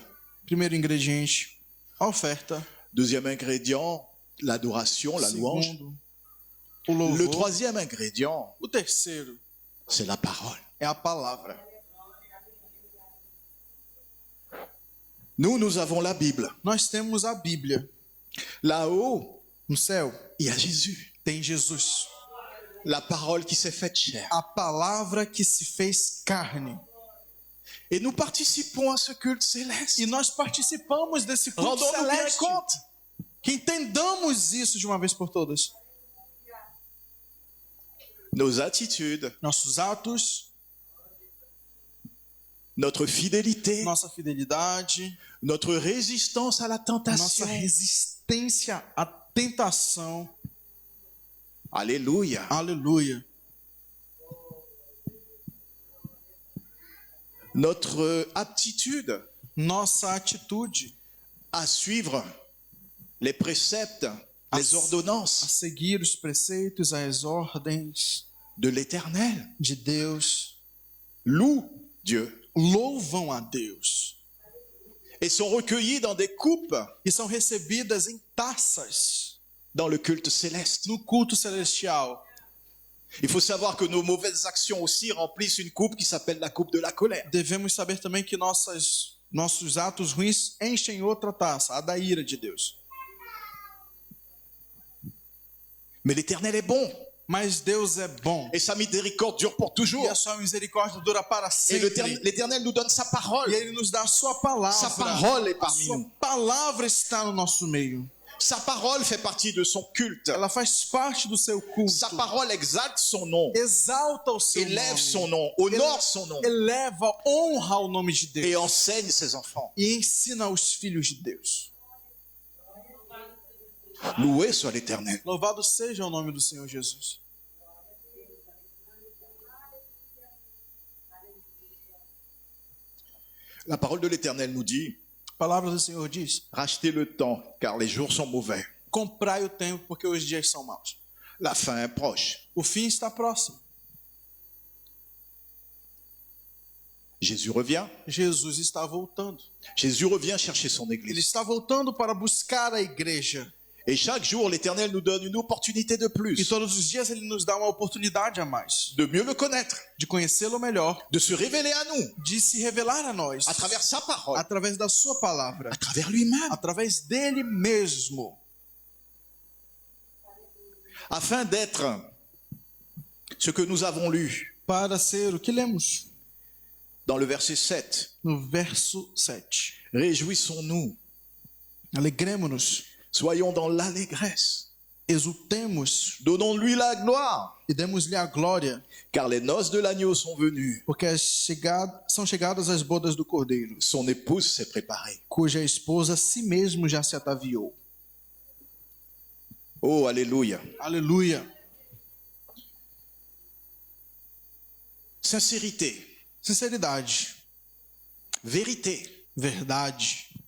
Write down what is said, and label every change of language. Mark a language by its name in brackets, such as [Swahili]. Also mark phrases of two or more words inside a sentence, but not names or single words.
[Portuguese] Primeiro ingrediente, a oferta. [French] Deuxième ingrédient, l'adoration, la louange. [Portuguese] Segundo, o [French] Le [Portuguese] louvor. [French] troisième ingrédient, [Portuguese] O terceiro [French] c'est la parole. [Portuguese] é a palavra. [French] Nous avons la Bible. [Portuguese] Nós temos a Bíblia. [French] Là-haut, [Portuguese] No céu [French] il y a Jésus. [Portuguese] tem Jesus. [French] La parole qui s'est faite chair. [Portuguese] A palavra que se fez carne. [French] Et nous participons à ce culte céleste. [Portuguese] E nós participamos desse culto [French] Rendons-nous bien [Portuguese] celeste. [French] compte. [Portuguese] Que entendamos isso de uma vez por todas. [French] Nos attitudes, [Portuguese] Nossos atos, [French] notre fidélité, [Portuguese] nossa fidelidade, [French] notre résistance à la [Portuguese] nossa [French] tentation. [Portuguese] resistência à tentação. [French] Alléluia. [Portuguese] Aleluia. [French] Notre aptitude [Portuguese] Nossa atitude [French] à suivre les préceptes, les [Portuguese] a [French] ordonnances [Portuguese] seguir os preceitos, as ordens [French] de l'Éternel. [Portuguese] de Deus. [French] Louent Dieu [Portuguese] Louvam a Deus. [French] et sont recueillis dans des coupes [Portuguese] E são recebidas em taças [French] dans le culte céleste. [Portuguese] no culto celestial. [French] Il faut savoir que nos mauvaises actions aussi remplissent une coupe qui s'appelle la coupe de la colère. [Portuguese] Devemos saber também que nossos atos ruins enchem outra taça, a da ira de Deus. [French] Mais l'Éternel est bon [Portuguese] Mas Deus é bom. [French] et sa miséricorde dure pour toujours. [Portuguese] E a sua misericórdia dura para [French] Et [Portuguese] sempre. [French] l'Éternel nous donne sa parole. [Portuguese] E Ele nos dá a sua palavra. [French] Sa parole est [Portuguese] A [French] parmi [Portuguese] sua [French] nous. [Portuguese] palavra está no nosso meio. [French] Sa parole fait partie de son culte. [Portuguese] Ela faz parte do seu culto. [French] Sa parole exalte son nom, [Portuguese] Exalta o seu [French] élève [Portuguese] nome. [French] son nom, honore son nom [Portuguese] Eleva, honra o nome de Deus. [French] et enseigne ses enfants. [Portuguese] E ensina aos filhos de Deus. [French] Loué soit l'Éternel. [Portuguese] Louvado seja o nome do Senhor Jesus. [French] La parole de l'Éternel nous dit, [Portuguese] A palavra do Senhor diz: [French] rachetez le temps car les jours sont mauvais. [Portuguese] comprai o tempo porque os dias são maus. [French] La fin est proche. [Portuguese] O fim está próximo. [French] Jésus revient. [Portuguese] Jesus está voltando. [French] Jésus revient chercher son [Portuguese] Ele [French] église. [Portuguese] está voltando para buscar a igreja. [French] Et chaque jour, l'Éternel nous donne une opportunité de [Portuguese] E [French] plus, [Portuguese] todos os dias ele nos dá uma oportunidade a mais [French] de mieux le connaître, [Portuguese] de conhecê-lo melhor, [French] de se révéler à nous, [Portuguese] de se revelar a nós [French] à travers sa parole, [Portuguese] através da sua palavra, [French] à travers lui-même, [Portuguese] através dele mesmo, [French] afin d'être ce que nous avons lu [Portuguese] para ser o que lemos [French] dans le verset 7. [Portuguese] no verso 7. [French] Réjouissons-nous, [Portuguese] Alegremos-nos, [French] soyons dans l'allégresse, [Portuguese] exultemos [French] donnons-lui la gloire, [Portuguese] e demos-lhe a glória, [French] car les noces de l'agneau sont venues, [Portuguese] porque são chegadas as bodas do Cordeiro, [French] son épouse s'est préparée. [Portuguese] cuja esposa si mesmo já se ataviou. [French] Oh, alléluia. [Portuguese] Aleluia. [French] Sincérité, [Portuguese] Sinceridade, [French] vérité, [Portuguese] verdade.